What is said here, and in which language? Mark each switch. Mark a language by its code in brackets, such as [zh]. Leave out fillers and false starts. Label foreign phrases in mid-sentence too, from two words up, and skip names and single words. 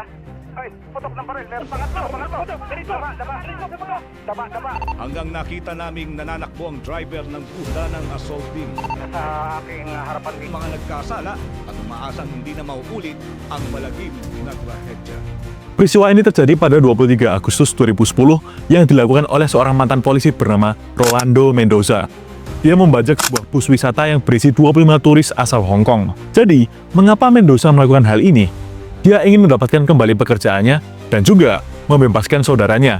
[tl] Ay, putok ng baril. Meron pangatlo. Ganito. Daba. Hanggang nakita naming nananakbo ang driver ng bus ng assault team. Sa aking harapan Ang mga nagkasala at umaasang hindi na mauulit ang malagim na trahedya. [id] Peristiwa ini terjadi pada 23 Agustus 2010 yang dilakukan oleh seorang mantan polisi bernama Rolando Mendoza. Dia membajak sebuah bus wisata yang berisi 25 turis asal Hong Kong. Jadi, mengapa Mendoza melakukan hal ini? Dia ingin mendapatkan kembali pekerjaannya dan juga membebaskan saudaranya.